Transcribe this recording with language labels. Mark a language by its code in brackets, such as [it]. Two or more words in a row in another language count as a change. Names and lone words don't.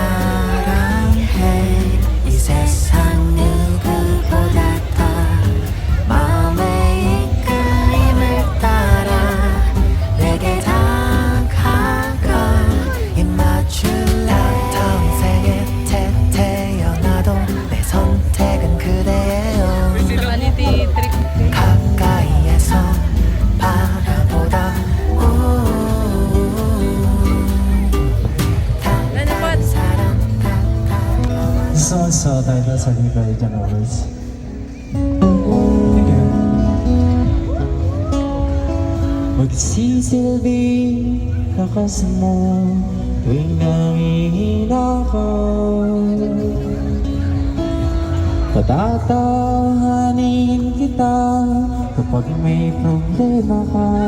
[ko] 사랑해 이 세상 누구보다 더 마음의 이끌림을 따라 내게 다가가 입맞출래 평생에 태어나도 내 선택은 그대예요 [en] Personality trip. [ko] 가까이에서 바라보다 다른 사람 같아 [tl] So tayo na sa library dyan always. Magsisilbi ka kasi mo tuwing nangihina ka. Patatahanin kita kapag may problema ka.